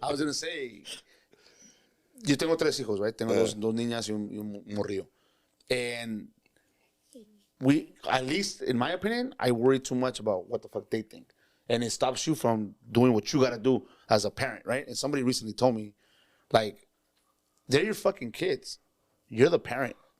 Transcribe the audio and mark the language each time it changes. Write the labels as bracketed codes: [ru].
[en] I was going to say, [es] yo tengo 3 hijos, [en] right? [es] Tengo dos niñas y un morrillo. [en] And we, at least in my opinion, I worry too much about what the fuck they think. And it stops you from doing what you got to do as a parent, right? And somebody recently told me, like, they're your fucking kids. You're the parent.